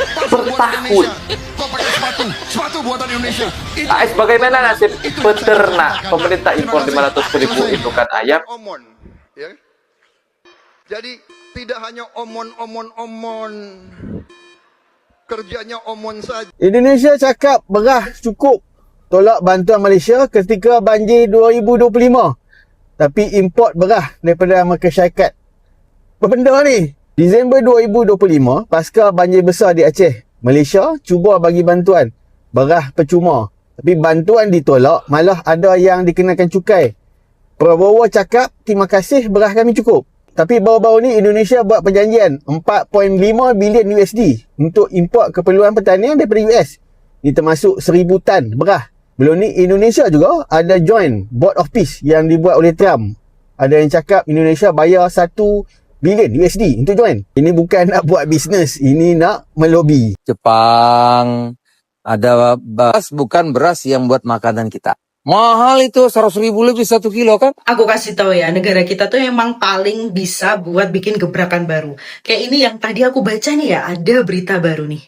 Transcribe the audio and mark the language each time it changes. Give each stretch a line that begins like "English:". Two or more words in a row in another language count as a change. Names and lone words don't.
Indonesian: Per tahun. Kau pakai sepatu buatan Indonesia. AS bagaimana nasib peternak? Pemerintah impor 500.000 indukan ayam. Omon, ya. Jadi tidak hanya omon. Kerjanya omon saja.
Malay: Indonesia cakap beras cukup tolak bantuan Malaysia ketika banjir 2025. Tapi import beras daripada Amerika Syarikat. Apa benda ni? Disember 2025, pasca banjir besar di Aceh, Malaysia cuba bagi bantuan beras percuma. Tapi bantuan ditolak, malah ada yang dikenakan cukai. Prabowo cakap, terima kasih beras kami cukup. Tapi baru-baru ni Indonesia buat perjanjian 4.5 bilion USD untuk import keperluan pertanian daripada US. Ini termasuk 1000 tan beras. Belum ni Indonesia juga ada
English: joint board of peace
Malay: yang dibuat oleh Trump. Ada yang cakap Indonesia bayar 1 bilion USD untuk join. Ini bukan nak buat bisnes, ini nak melobi.
Indonesian: Jepang ada beras, bukan beras yang buat makanan kita. Mahal itu 100.000 lebih 1 kilo kan? Aku kasih tahu ya, negara kita tuh emang paling bisa buat bikin gebrakan baru. Kayak ini yang tadi aku baca nih ya, ada berita baru nih.